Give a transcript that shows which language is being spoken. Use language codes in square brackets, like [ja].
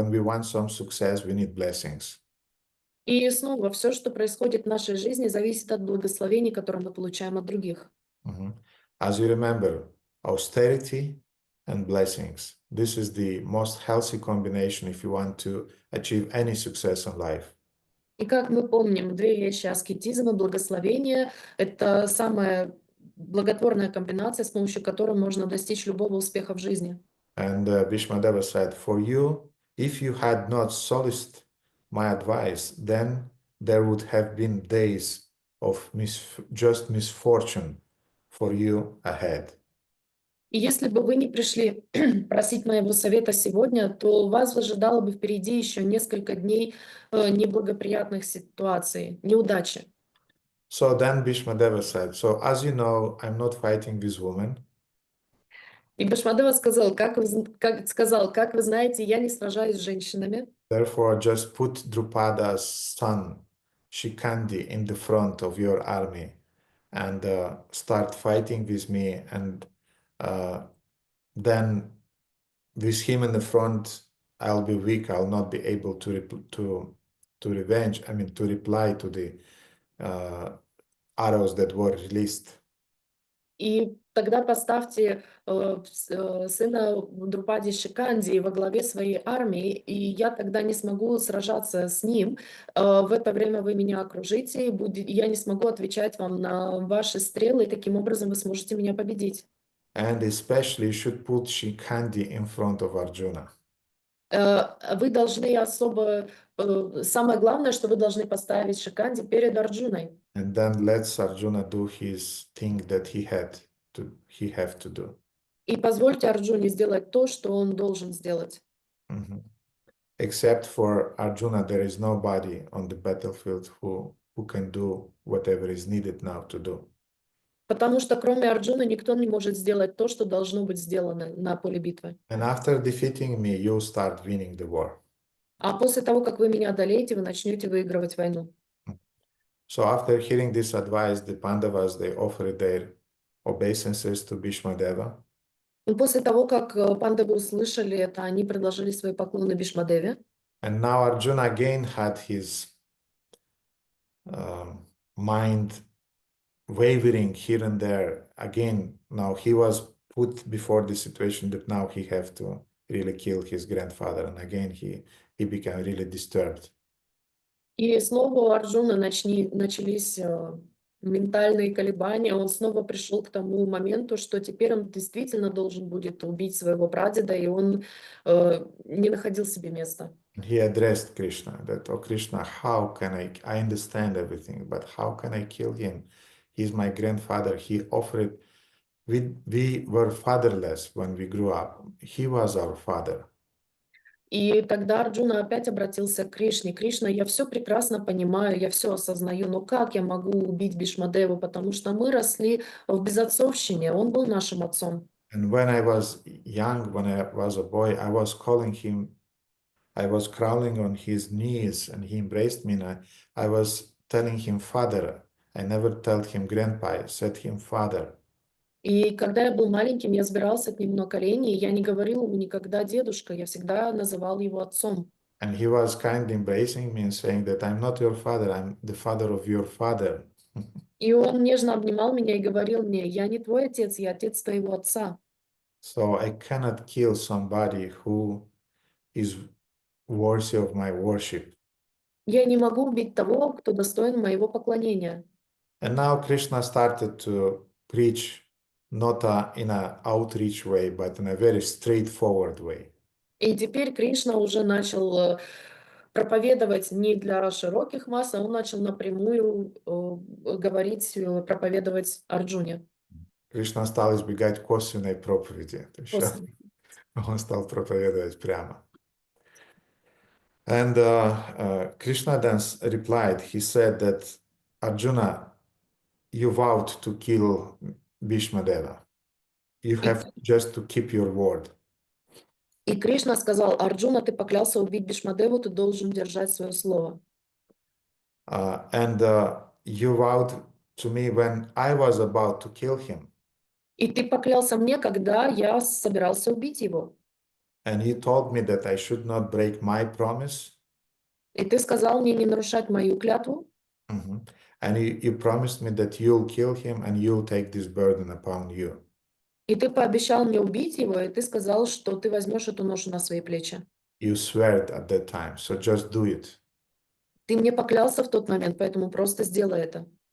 [en] When we want some success, we need blessings. [ru] И снова, все, что происходит в нашей жизни, зависит от благословений, которые мы получаем от других. [en] As you remember, austerity and blessings. This is the most healthy combination if you want to achieve any success in life. [ru] И как мы помним, две вещи: аскетизм и благословение — это самая благотворная комбинация, с помощью которой можно достичь любого успеха в жизни. [en] And Bhīṣmadeva said, for you, if you had not solicited my advice, then there would have been days of just misfortune for you ahead. [ru] И если бы вы не пришли просить моего совета сегодня, то вас ожидало бы впереди еще несколько дней неблагоприятных ситуаций, неудачи. [en] So then Bhīṣmadeva said, so as you know, I'm not fighting this woman. [ru] И Бhīṣmadeva сказал: как вы знаете, я не сражаюсь с женщинами. [en] Therefore, just put Drupada's son, Shikandi, in the front of your army and start fighting with me. And then with him in the front, I'll be weak. I'll not be able to reply to the arrows that were released. [ru] И тогда поставьте сына Друпади Шиканди во главе своей армии, и я тогда не смогу сражаться с ним. В это время вы меня окружите, и я не смогу отвечать вам на ваши стрелы, и таким образом вы сможете меня победить. [en] And especially you should put Shikandi in front of Arjuna. [ru] Вы должны самое главное, что вы должны поставить Шиканди перед Арджуной. [en] And then let Arjuna do his thing that he have to do. [ru] И позвольте Арджуне сделать то, что он должен сделать. [en] Except for Arjuna, there is nobody on the battlefield who can do whatever is needed now to do. [ru] Потому что кроме Арджуны никто не может сделать то, что должно быть сделано на поле битвы. [en] And after defeating me, you start winning the war. [ru] А после того, как вы меня одолеете, вы начнете выигрывать войну. [en] So after hearing this advice, the Pandavas, they offered their obeisances to Bhīṣmadeva. [ru] И после того, как пандавы услышали это, они предложили свои поклоны Бhīṣmadevе. [en] And now Arjuna again had his mind wavering here and there. Again, now he was put before the situation that now he have to really kill his grandfather. And again, he became really disturbed. [ru] И снова у Арджуны начались ментальные колебания. Он снова пришел к тому моменту, что теперь он действительно должен будет убить своего прадеда, и он не находил себе места. [en] He addressed Krishna that, oh Krishna, how can I understand everything, but how can I kill him? He's my grandfather. He offered, we were fatherless when we grew up. He was our father. [ru] И тогда Арджуна опять обратился к Кришне. Кришна, я все прекрасно понимаю, я все осознаю, но как я могу убить Бhīṣmadevу? Потому что мы росли в безотцовщине, он был нашим отцом. [en] And when I was young, when I was a boy, I was calling him, I was crawling on his knees and he embraced me and I was telling him father. I never told him grandpa, I said him father. [ru] И когда я был маленьким, я взбирался к нему на колени, и я не говорил ему никогда дедушка, я всегда называл его отцом. [en] And he was kindly embracing me and saying that I'm not your father, I'm the father of your father. [ru] И он нежно обнимал меня и говорил мне, я не твой отец, я отец твоего отца. [en] So I cannot kill somebody who is worthy of my worship. [ru] Я не могу убить того, кто достоин моего поклонения. [en] And now Krishna started to preach not in an outreach way, but in a very straightforward way. [ru] И теперь Кришна уже начал проповедовать не для широких масс, а он начал напрямую говорить, проповедовать Арджуне. Кришна стал избегать косвенной проповеди. Косвенно. Он стал проповедовать прямо. [en] And Krishna then replied, he said that, Arjuna, you vowed to kill Bhīṣmadeva. You have just to keep your word. [ru] И Кришна сказал, Арджуна, ты поклялся убить Бhīṣmadevу, ты должен держать свое слово. [en] And you vowed to me when I was about to kill him. [ru] И ты поклялся мне, когда я собирался убить его. [en] And you told me that I should not break my promise. [ru] И ты сказал мне не нарушать мою клятву. [en] And you promised me that you'll kill him and you'll take this burden upon you. [ru] И ты пообещал мне убить его, и ты сказал, что ты возьмешь эту ношу на свои плечи. [en] You swore at that time, so just do it. [ru] Ты мне поклялся в тот момент, поэтому просто сделай это.